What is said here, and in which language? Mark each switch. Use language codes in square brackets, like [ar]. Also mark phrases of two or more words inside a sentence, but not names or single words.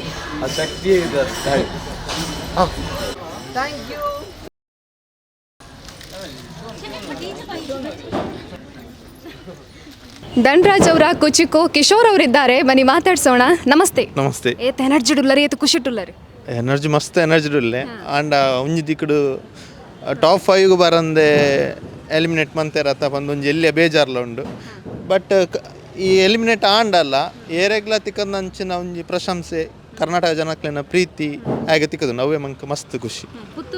[kn] ಆ ಶಕ್ತಿಯೇ ಇದೆ ತಾಯಿ. [en] thank you. [kn] ಧನರಾಜ್ ಅವರ ಕುಚಿಕು ಕಿಶೋರ್ ಅವರಿದ್ದಾರೆ, ಬನ್ನಿ ಮಾತಾಡ್ಸೋಣ. ನಮಸ್ತೆ. ನಮಸ್ತೆ. [tcy] ಏತ್ ಎನರ್ಜಿ ಡುಲ್ಲರಿ ಏತ್ ಖುಷಿ ಟುಲ್ಲರಿ ಎನರ್ಜಿ ಮಸ್ತ್ ಎನರ್ಜಿ ಡುಲ್ಲೆ ಆಂಡ ಒಂಜಿ ದಿಕ್ಕಡು ಟಾಪ್ 5 ಬರಂದೆ ಎಲಿಮಿನೇಟ್ ಮಂತೆರತ್ತ ಬಂದೊಂದು ಎಲ್ಲಿಯ ಬೇಜಾರ್ಲ ಉಂಡು. ಬಟ್ ಈ ಎಲಿಮಿನೇಟ್ ಆಂಡಲ್ಲ ಏರೆಗ್ಲ ತಿಕ್ಕಂದಂಚಿನ ಒಂಜಿ ಪ್ರಶಂಸೆ ಕರ್ನಾಟಕ ಜನಕ್ಲಿನ ಪ್ರೀತಿ ಹಾಗೆ ತಿಕ್ಕದು ನವ್ವೆ ಮಂಕ ಮಸ್ತ್ ಖುಷಿ.